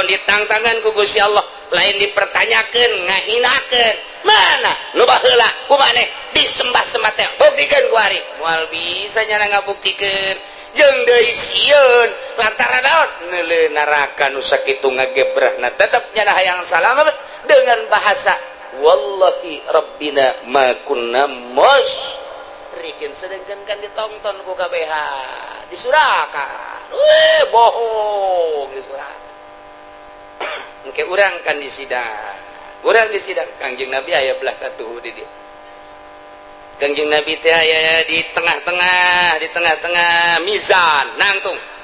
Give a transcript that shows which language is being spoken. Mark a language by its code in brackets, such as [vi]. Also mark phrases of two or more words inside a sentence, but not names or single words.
[su] ditangtangan ku Gusti Allah lain dipertanyakeun ngahinakeun mana nu baheula kumaneh disembah-sembah teh buktikeun kuari moal bisa nyana ngabuktikeun jeung deui sieun lantaran naon neuleuh neraka nu sakitu ngagebrahna tetep nyana hayang salamet [id] dengan bahasa [ar] والله ربنا ما كنا مشركين [su] sedengkeun kan ditonton ku KBH disurakan bohong disurakan engke urang kan disidang Kangjeng Nabi aya belah katuh di dieu Kangjeng Nabi teh aya di tengah-tengah mizan nangtung